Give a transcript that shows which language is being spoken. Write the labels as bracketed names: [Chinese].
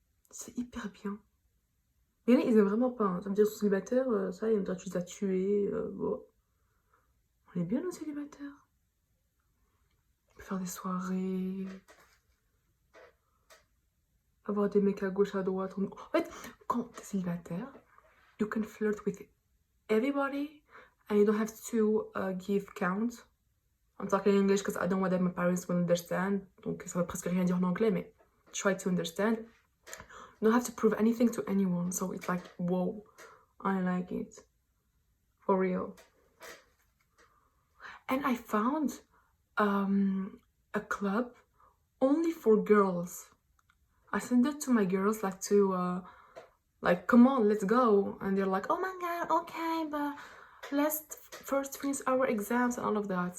[French] C'est hyper bien. Il y en a, ils aiment vraiment pas, hein. Ça veut dire qu'ils sont célibataires, ça, ils ont tu les as tués. Bon. On est bien nos célibataires. faire des soirées, avoir des mecs à gauche, à droite. En fait, quand t'es célibataire, [English] you can flirt with everybody and you don't have to give count. I'm talking in English because I don't know whether my parents will understand. [French] Donc ça va presque rien dire en anglais, mais [English] try to understand. You don't have to prove anything to anyone. So it's like, whoa, I like it. For real. And I found a club only for girls. I sent it to my girls like come on, let's go, and they're like, oh my god, okay, but let's first finish our exams and all of that.